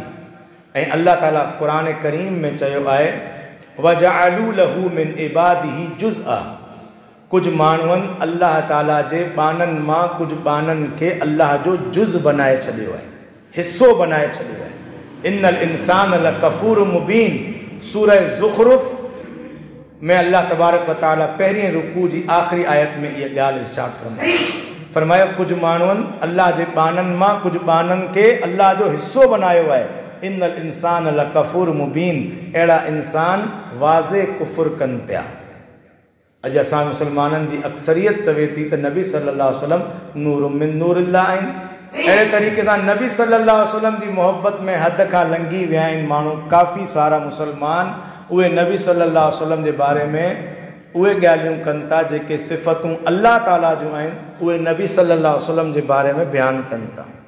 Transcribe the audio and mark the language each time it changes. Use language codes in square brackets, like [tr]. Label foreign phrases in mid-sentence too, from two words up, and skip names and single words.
[sd] ऐं अल्लाह ताला क़ुरान करीम में चयो आहे [ar] وجعلوا له من عباده جزءا, [sd] कुझु माण्हुनि अल्लाह ताला जे बाननि मां कुझु बाननि खे अल्लाह जो जुज़ बनाए छॾियो आहे, हिस्सो बनाए छॾियो आहे। [ar] إن الإنسان لكفور مبين, [sd] सूरह ज़ुख़रुफ़ में अल्लाह तबारक व तआला पहिरीं रुकू जी आख़िरी आयत में इहा ॻाल्हि इरशाद फरमायो कुझु माण्हुनि अल्लाह जे बाननि मां कुझु बाननि खे अल्लाह जो हिस्सो बनायो आहे। [ar] إن الإنسان لكفور مبين, [sd] अहिड़ा इंसान वाज़े कुफ़ुर कनि पिया। अॼु असां मुसलमाननि जी अक्सरियत चवे थी त नबी [ar] صلى الله عليه وسلم نور من نور الله [sd] आहिनि। अहिड़े तरीक़े सां नबी [ar] صلى الله عليه وسلم [sd] जी मोहब्बत में हद खां लंघी विया आहिनि माण्हू। काफ़ी सारा मुसलमान उहे नबी [ar] صلى الله عليه وسلم [sd] जे बारे में उहे ॻाल्हियूं कनि था जेके सिफ़तूं अल्लाह ताला जूं आहिनि, उहे नबी [ar] صلى الله عليه وسلم [sd] जे बारे में बयानु कनि था।